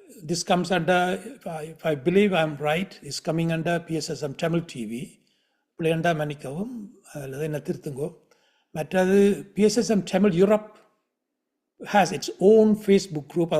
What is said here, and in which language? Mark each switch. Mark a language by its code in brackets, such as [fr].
[en] This comes under, if I believe I'm right, is coming under PSSM Tamil TV. [ta] பிள்ளைண்டா மன்னிக்கவும், அதில் என்ன திருத்துங்கோ. மற்றது [en] PSSM Tamil Europe has its own Facebook group.